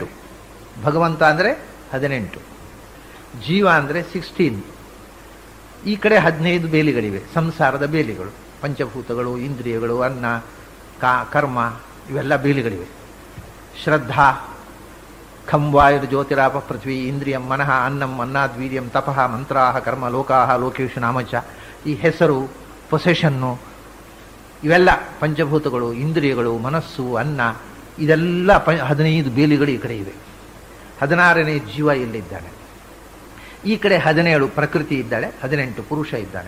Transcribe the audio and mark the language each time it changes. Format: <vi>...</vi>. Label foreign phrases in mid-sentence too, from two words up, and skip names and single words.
<kn>ಭಗವಂತ ಅಂದರೆ 18, ಜೀವ ಅಂದರೆ 16. ಈ ಕಡೆ 15 ಬೇಲಿಗಳಿವೆ, ಸಂಸಾರದ ಬೇಲಿಗಳು. ಪಂಚಭೂತಗಳು, ಇಂದ್ರಿಯಗಳು, ಅನ್ನ, ಕರ್ಮ, ಇವೆಲ್ಲ ಬೇಲಿಗಳಿವೆ.</kn> <sa>ಶ್ರದ್ಧಾ, ಖಂ ವಾಯುರ್ ಜ್ಯೋತಿರಾಪ ಪೃಥ್ವಿ ಇಂದ್ರಿಯಂ ಮನಃ ಅನ್ನಂ ಅನ್ನಾದ್ವೀರ್ಯಂ ತಪಃ ಮಂತ್ರಾಹ ಕರ್ಮ ಲೋಕಾಹ ಲೋಕೇಶು ನಾಮಚ.</sa> <kn>ಈ ಹೆಸರು, ಪೊಸೆಷನ್ನು, ಇವೆಲ್ಲ ಪಂಚಭೂತಗಳು, ಇಂದ್ರಿಯಗಳು, ಮನಸ್ಸು, ಅನ್ನ, ಇದೆಲ್ಲ 15 ಬೇಲಿಗಳು ಈ ಕಡೆ ಇವೆ. 16ನೇ ಜೀವ ಇಲ್ಲಿದ್ದಾನೆ. ಈ ಕಡೆ 17 ಪ್ರಕೃತಿ ಇದ್ದಾಳೆ, 18 ಪುರುಷ ಇದ್ದಾನೆ.</kn>